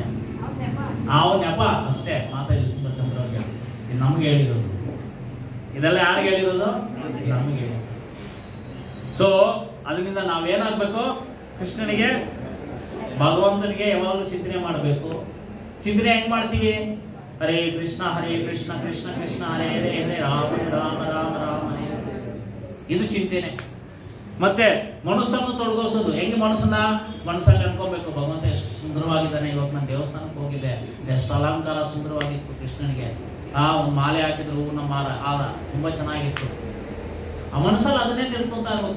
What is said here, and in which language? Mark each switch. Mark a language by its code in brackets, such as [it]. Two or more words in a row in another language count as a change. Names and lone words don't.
[kn] ಅವನ ನೆಪ ಅಷ್ಟೇ. ಮಾತಾಡಿ ತುಂಬಾ ಚಂದ್ರವಾಗಿ ನಮ್ಗೆ ಹೇಳಿರೋದು. ಇದೆಲ್ಲ ಯಾರಿಗೆ ಹೇಳಿರೋದು? ನಮ್ಗೆ. ಸೊ ಅದರಿಂದ ನಾವೇನಾಗಬೇಕು? ಕೃಷ್ಣನಿಗೆ, ಭಗವಂತನಿಗೆ ಯಾವಾಗಲೂ ಚಿಂತನೆ ಮಾಡಬೇಕು. ಚಿಂತನೆ ಹೆಂಗ್ ಮಾಡ್ತೀವಿ? [sa] ಹರೇ ಕೃಷ್ಣ ಕೃಷ್ಣ ಕೃಷ್ಣ ಹರೇ ಹರೇ ಹರೇ ರಾಮ ರಾಮ ರಾಮ ರಾಮ ಹರೇ. [kn] ಇದು ಚಿಂತನೆ. ಮತ್ತೆ ಮನಸ್ಸನ್ನು ತೊಡಗೋಸೋದು ಹೆಂಗೆ? ಮನಸ್ಸಲ್ಲಿ ಅನ್ಕೋಬೇಕು, ಭಗವಂತ ಎಷ್ಟು ಸುಂದರವಾಗಿದ್ದಾನೆ, ಇವತ್ತು ನಾನು ದೇವಸ್ಥಾನಕ್ಕೆ ಹೋಗಿದ್ದೆ, ಎಷ್ಟು ಅಲಂಕಾರ ಸುಂದರವಾಗಿತ್ತು ಕೃಷ್ಣನಿಗೆ, ಒಂದು ಮಾಲೆ ಹಾಕಿದ್ರು ಹೂವಿನ ಮಾಲ ಆದ ತುಂಬಾ ಚೆನ್ನಾಗಿತ್ತು. ಆ ಮನಸ್ಸಲ್ಲಿ ಅದನ್ನೇ ತಿಳ್ಕೊಂತ ಇರ್ಬೇಕು.